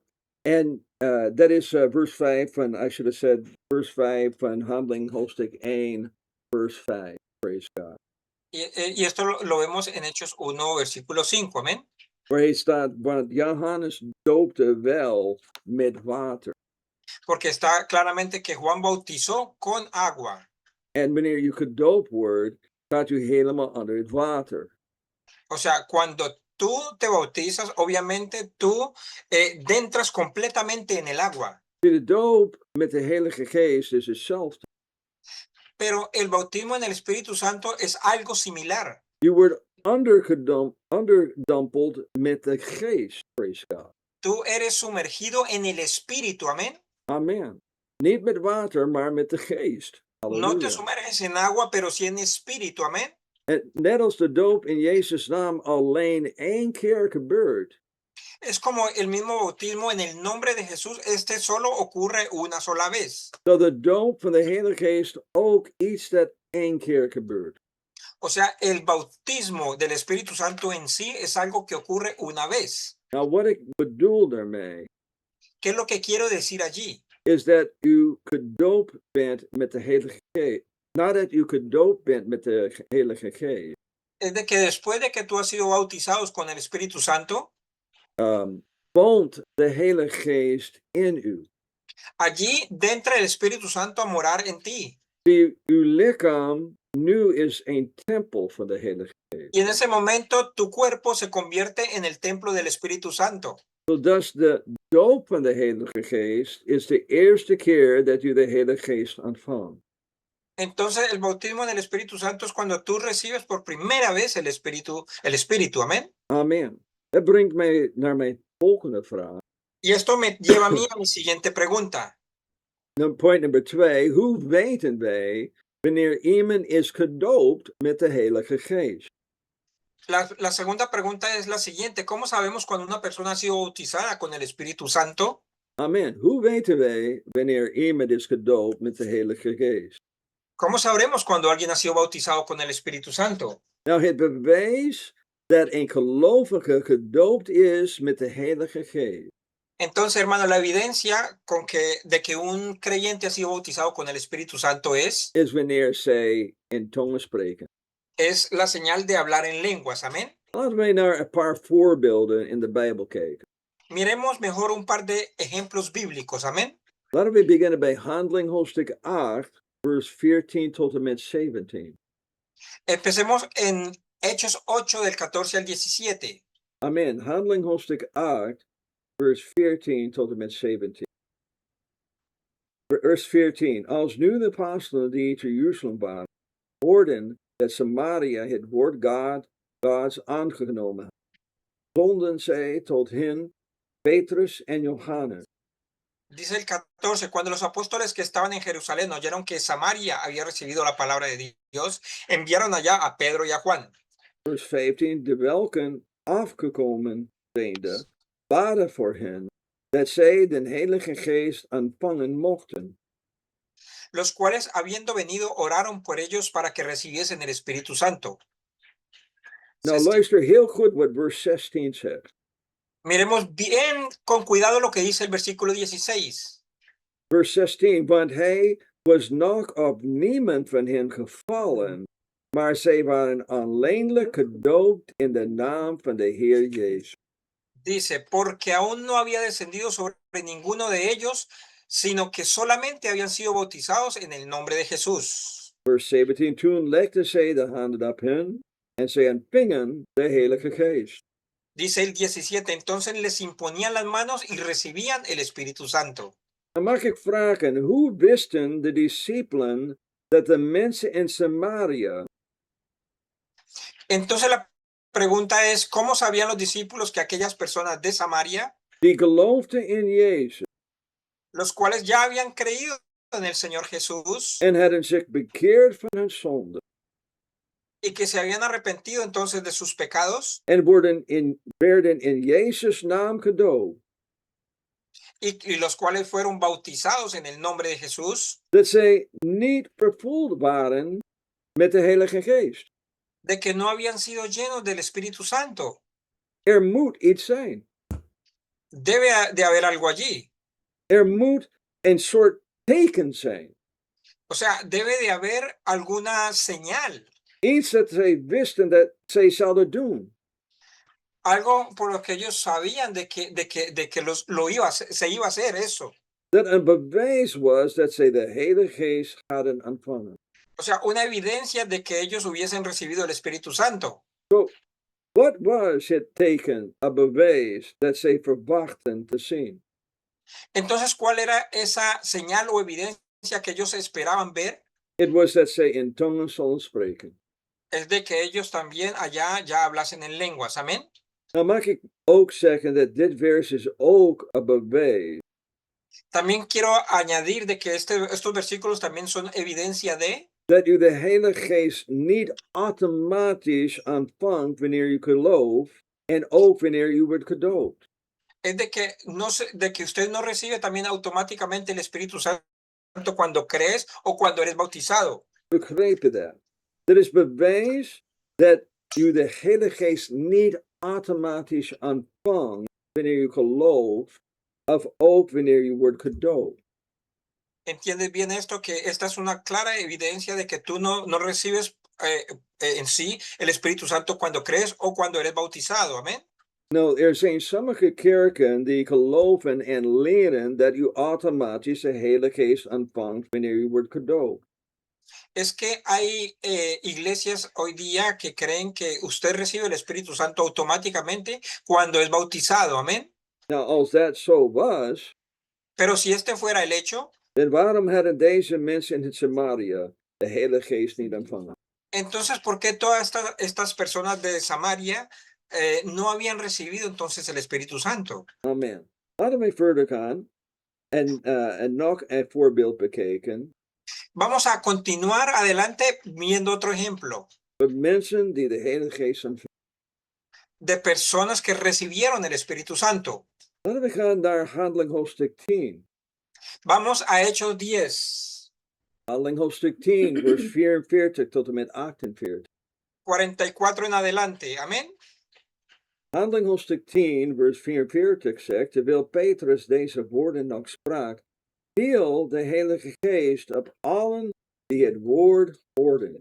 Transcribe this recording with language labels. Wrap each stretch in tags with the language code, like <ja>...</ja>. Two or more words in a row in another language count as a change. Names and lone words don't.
<en>And that is verse 5 and I should have said verse 5</en> <nl>van Handeling hoofdstuk 1,</nl> <en>verse 5. Praise God.</en> <es>Y esto lo vemos en Hechos 1, versículo 5. Amén.</es> <nl>Waar hij staat, want Johannes doopte wel met water.</nl> <es>Porque está claramente que Juan bautizó con agua.</es> <nl>En wanneer je gedoopt wordt, gaat u helemaal onder het water.</nl> <es>O sea, cuando tú te bautizas, obviamente tú entras completamente en el agua.</es> <nl>De doop met de Heilige Geest is hetzelfde.</nl> <es>Pero el bautismo en el Espíritu Santo es algo similar.</es> <nl>Je wordt underdompeld met de Geest.</nl> <en>Praise God.</en> <es>Tú eres sumergido en el Espíritu, amén. Amen.</es> <nl>Niet met water, maar met de Geest. Halleluja.</nl> <es>No te sumerges en agua, pero sí en espíritu, amén.</es> <nl>En net als de doop in Jezus' naam alleen één keer gebeurt.</nl> <es>Es como el mismo bautismo en el nombre de Jesús. Este solo ocurre una sola vez.</es> <nl>So de doop van de Heilige Geest ook iets dat één keer gebeurt.</nl> <es>O sea, el bautismo del Espíritu Santo en sí es algo que ocurre una vez.</es> <nl>Nou, wat ik bedoel daarmee</nl> <es>¿Qué es lo que quiero decir allí?</es> <nl>is dat u gedoopt bent met de Heilige Geest. Nadat u gedoopt bent met de Heilige Geest.</nl> <es>Es de que después de que tú has sido bautizados con el Espíritu Santo,</es> <nl>woont de Heilige Geest in u.</nl> <es>allí entra el Espíritu Santo a morar en ti.</es> <nl>Uw lichaam nu is een tempel van de Heilige Geest.</nl> <es>Y en ese momento tu cuerpo se convierte en el templo del Espíritu Santo.</es> <nl>Zodat de doop van de Heilige Geest is de eerste keer dat u de Heilige Geest ontvangt.</nl> <es>Entonces, el bautismo en el Espíritu Santo es cuando tú recibes por primera vez el Espíritu, amén. Amen.</es> <nl>Dat brengt mij naar mijn volgende vraag.</nl> <es>Y esto me lleva a mí a mi siguiente pregunta.</es> <en>Point number 2.</en> <nl>Hoe weten wij wanneer iemand is gedoopt met de Heilige Geest?</nl> <es>La segunda pregunta es la siguiente. ¿Cómo sabemos cuando una persona ha sido bautizada con el Espíritu Santo? Amen.</es> <nl>Hoe weten wij wanneer iemand is gedoopt met de Heilige Geest?</nl> <es>¿Cómo sabremos cuando alguien ha sido bautizado con el Espíritu Santo?</es> <nl>Nou, het bewijs dat een gelovige gedoopt is met de Heilige Geest</nl> <es>Entonces, hermano, la evidencia de que un creyente ha sido bautizado con el Espíritu Santo</es> <nl>is wanneer zij in tongen spreken.</nl> <es>es la señal de hablar en lenguas, amén.</es> <nl>Laten wij naar een paar voorbeelden in de Bijbel kijken.</nl> <es>Miremos mejor un par de ejemplos bíblicos, amén.</es> <nl>Laten we beginnen bij Handeling hoofdstuk 8, vers 14 tot en met 17.</nl> <es>Empecemos en Hechos 8 del 14 al 17. Amen.</es> <nl>Handeling hoofdstuk 8, vers 14 tot en met 17. Vers 14. Als nu de apostelen die te Jeruzalem waren, hoorden dat Samaria het woord Gods aangenomen had, zonden zij tot hen Petrus en Johannes.</nl> <es>Dice el 14, cuando los apóstoles que estaban en Jerusalén oyeron que Samaria había recibido la palabra de Dios, enviaron allá a Pedro y a Juan.</es> <nl>Vers 15, de welken afgekomen zijnde, baden voor hen, dat zij den Heilige Geest ontvangen mochten.</nl> <es>Los cuales, habiendo venido, oraron por ellos para que recibiesen el Espíritu Santo.</es> <nl>Nou, luister heel goed wat vers 16 zegt.</nl> <es>Miremos bien con cuidado lo que dice el versículo 16.</es> <nl>Vers 16, want hij was nog op niemand van hen gevallen, maar zij waren alleenlijk gedoopt in de naam van de Heer Jezus.</nl> <es>Dice, porque aún no había descendido sobre ninguno de ellos, sino que solamente habían sido bautizados en el nombre de Jesús.</es> <nl>Vers 17, toen legden zij de handen op hen en zij ontvingen de Heilige Geest.</nl> <es>Dice el 17, entonces les imponían las manos y recibían el Espíritu Santo.</es> <nl>Dan mag ik vragen, hoe wisten de discipelen dat de mensen in Samaria</nl> <es>Entonces la pregunta es, ¿cómo sabían los discípulos que aquellas personas de Samaria,</es> <nl>die geloofden in Jezus</nl> <es>los cuales ya habían creído en el Señor Jesús</es> <nl>en hadden zich bekeerd van hun zonde</nl> <es>y que se habían arrepentido entonces de sus pecados</es> <nl>en werden in Jezus' naam gedoopt,</nl> <es>y los cuales fueron bautizados en el nombre de Jesús,</es> <nl>dat zij niet vervuld waren met de Heilige Geest?</nl> <es>de que no habían sido llenos del Espíritu Santo?</es> <nl>Er moet iets zijn.</nl> <es>Debe de haber algo allí.</es> <nl>Er moet een soort teken zijn.</nl> <es>O sea, debe de haber alguna señal.</es> <nl>Iets dat zij wisten dat zij zouden doen.</nl> <es>Algo por lo que ellos sabían de que se iba a hacer eso.</es> <nl>Dat een bewijs was dat zij de Heilige Geest hadden ontvangen.</nl> <es>O sea, una evidencia de que ellos hubiesen recibido el Espíritu Santo.</es> <nl>Wat was het teken, een bewijs dat zij verwachten te zien?</nl> <es>Entonces, ¿cuál era esa señal o evidencia que ellos esperaban ver?</es> <nl>Het was dat zij in tongen zullen spreken.</nl> <es>Es de que ellos también allá ya hablasen en lenguas. Amén.</es> <nl>Nou mag ik ook zeggen dat dit vers is ook een bewijs</nl> <es>También quiero añadir de que estos versículos también son evidencia de</es> <nl>dat u de Heilige Geest niet automatisch ontvangt wanneer u gelooft en ook wanneer u wordt gedoopt.</nl> <es>es de que usted no recibe también automáticamente el Espíritu Santo cuando crees o cuando eres bautizado.</es> <nl>Begrepen dat? Dat is bewijs dat u de Heilige Geest niet automatisch ontvangt wanneer u gelooft of ook wanneer u wordt gedoopt.</nl> <es>¿Entiendes bien esto? Que esta es una clara evidencia de que tú no recibes en sí el Espíritu Santo cuando crees o cuando eres bautizado. Amén.</es> <nl>Nou, er zijn sommige kerken die geloven en leren dat u automatisch de Heilige Geest ontvangt wanneer u wordt gedoopt.</nl> <es>Es que hay iglesias hoy día que creen que usted recibe el Espíritu Santo automáticamente cuando es bautizado. Amén.</es> <nl>Nou, als dat zo was,</nl> <es>Pero si este fuera el hecho,</es> <nl>dan waarom hadden deze mensen in Samaria de Heilige Geest niet ontvangen?</nl> <es>entonces, ¿por qué todas estas personas de Samaria no habían recibido entonces el Espíritu Santo? Amen.</es> <nl>Laten we verder gaan en nog een voorbeeld bekijken</nl> <es>Vamos a continuar adelante viendo otro ejemplo</es> <nl>van mensen die de Heilige Geest ontvangen.</nl> <es>de personas que recibieron el Espíritu Santo.</es> <nl>Laten we gaan naar Handeling hoofdstuk 10.</nl> <es>Vamos a Hechos 10,</es> <nl>Handeling hoofdstuk 10, vers 44 tot en met 48.</nl> <es>44 en adelante. Amén.</es> <nl>Handeling hoofdstuk 10, vers 44 zegt, terwijl Petrus deze woorden nog sprak, viel de Heilige Geest op allen die het woord hoorden.</nl>